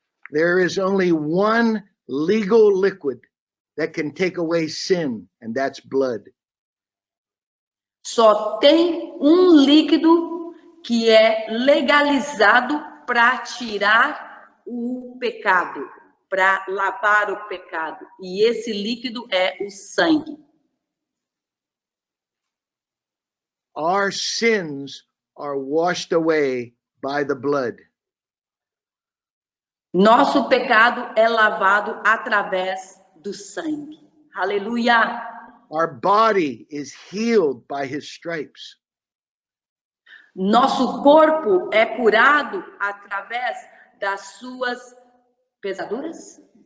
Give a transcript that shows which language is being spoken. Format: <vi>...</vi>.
<en>There is only one legal liquid that can take away sin, and that's blood.</en> <pt>Só tem um líquido que é legalizado para tirar o pecado, para lavar o pecado. E esse líquido é o sangue.</pt> <en>Our sins are washed away by the blood.</en> <pt>Nosso pecado é lavado através do sangue. Aleluia!</pt> <en>Our body is healed by his stripes.</en> <pt>Nosso corpo é curado através das suas pisaduras.</pt>